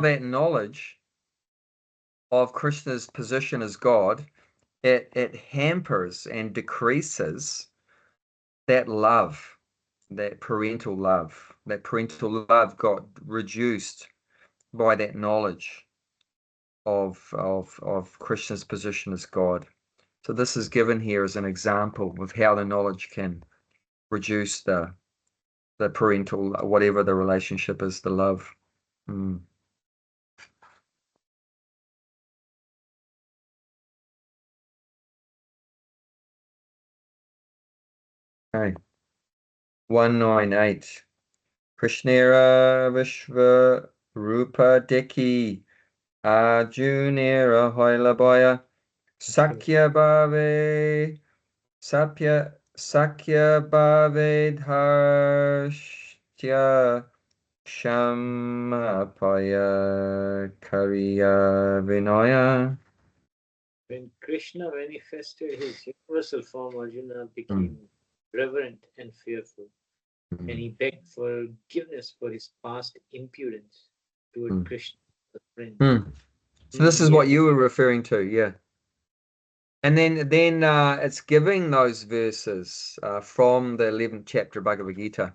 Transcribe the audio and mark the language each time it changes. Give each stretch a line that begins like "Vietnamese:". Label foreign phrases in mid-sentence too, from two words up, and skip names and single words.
English: that knowledge of Krishna's position as God it hampers and decreases that love, that parental love got reduced by that knowledge of Krishna's position as God. So this is given here as an example of how the knowledge can reduce the parental, whatever the relationship is, the love. Mm. Okay. 198.
Bangla: কৃষ্ণের বিশ্ব রূপ দেখি অর্জুনের হইল ভয় সখ্য ভাবে সখ্য ভাবে ধার্ষ্ট্য ক্ষমাপয় করিয়া বিনয়.
English: When Krishna manifested his universal form, Arjuna Mm, became reverent and fearful, and mm, he begged forgiveness for his past impudence toward mm, Krishna, the friend. mm. So this is He what had you were referring to, yeah. And then it's giving those verses from the 11th chapter of Bhagavad Gita.